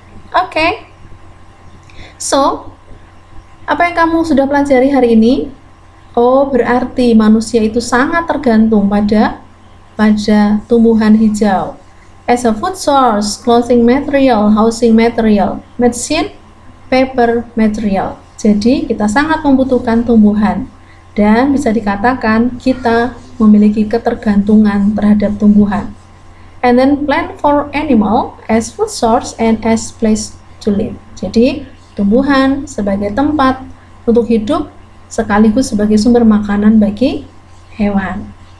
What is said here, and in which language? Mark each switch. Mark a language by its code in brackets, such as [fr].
[id] Oke, so apa yang kamu sudah pelajari hari ini? Oh, berarti manusia itu sangat tergantung pada tumbuhan hijau. [en] As a food source, clothing material, housing material, medicine, paper material. [id] Jadi kita sangat membutuhkan tumbuhan dan bisa dikatakan kita memiliki ketergantungan terhadap tumbuhan. [en] And then plant for animal as food source and as place to live. [id] Jadi tumbuhan sebagai tempat untuk hidup sekaligus sebagai sumber makanan bagi hewan.